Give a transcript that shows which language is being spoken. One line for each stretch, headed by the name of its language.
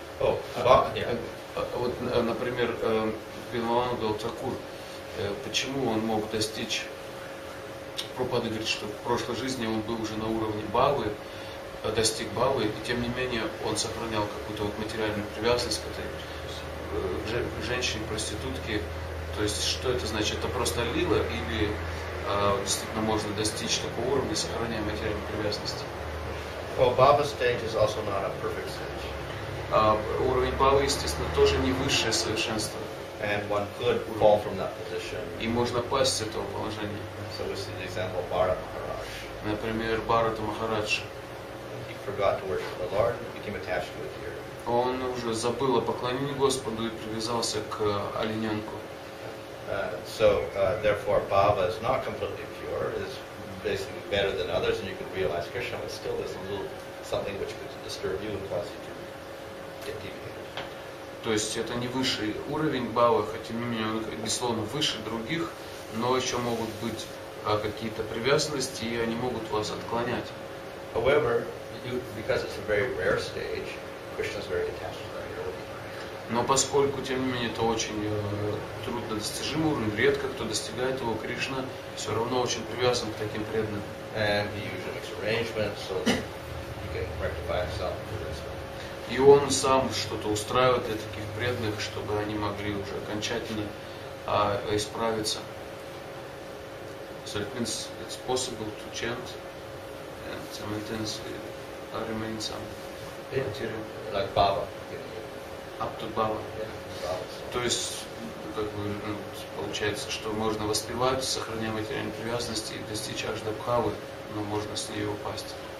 Russian: Вот, например, Биламангала Тхакур, почему он мог достичь, Прабхупада говорит, что в прошлой жизни он был уже на уровне Бхавы, достиг Бхавы, и тем не менее он сохранял какую-то вот материальную привязанность к этой женщине, проститутке. То есть, что это значит? Это просто лила или действительно можно достичь такого уровня, сохраняя материальную привязанность?
English: Well, Bhava stage is also not a perfect stage.
Russian: Уровень Бхавы, естественно, тоже не высшее совершенство.
English: And one could fall from that position.
Russian: И можно пасть с этого положения.
English: So we see the example of Bharata Maharaj.
Russian: Например, Бхарата Махарадж.
English: He forgot to worship the Lord and became attached to a deer.
Russian: Он уже забыл о поклонении Господу и привязался к олененку.
English: So therefore, Bhava is not completely pure. It is basically better than others, and you can realize Krishna, but still there's a little something which could disturb you and cause you to get deviated.
Russian: То есть это не высший уровень бхавы, хотя тем не менее он, безусловно, выше других, но еще могут быть какие-то привязанности, и они могут вас отклонять.
English: However, because it's a very rare stage, Krishna is very attached to that devotee.
Russian: Но поскольку, тем не менее, это очень труднодостижимый уровень, редко кто достигает его, Кришна все равно очень привязан к таким преданным.
English: And he usually makes arrangements so that he can rectify himself for this.
Russian: И он сам что-то устраивает для таких преданных, чтобы они могли уже окончательно исправиться.
English: So it means it's possible to chant and simultaneously remain some material. Like Baba. Up to Baba. Yeah,
Russian: То есть, как бы, получается, что можно воспевать, сохраняя материальные привязанности и достичь аж до Бхавы, но можно с нее упасть.